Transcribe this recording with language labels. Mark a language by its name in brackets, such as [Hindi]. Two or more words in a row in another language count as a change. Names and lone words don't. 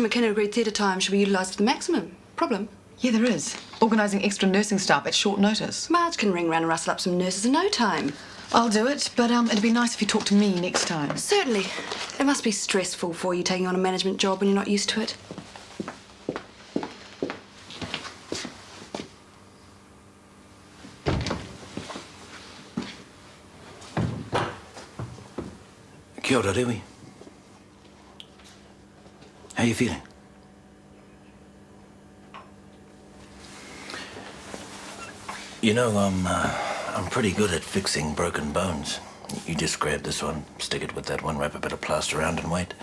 [English] McKenna agreed theatre time should be utilised to the maximum. Problem? Yeah, there is. Organising extra nursing staff at short notice. Marj can ring round and rustle up some nurses in no time. I'll do it, but it'd be nice if you talked to me next time. Certainly. It must be stressful for you taking on a management job when you're not used to it. [Māori] Kia ora, Rui. [English] How you feeling? You know, I'm pretty good at fixing broken bones. You just grab this one, stick it with that one, wrap a bit of plaster around and wait.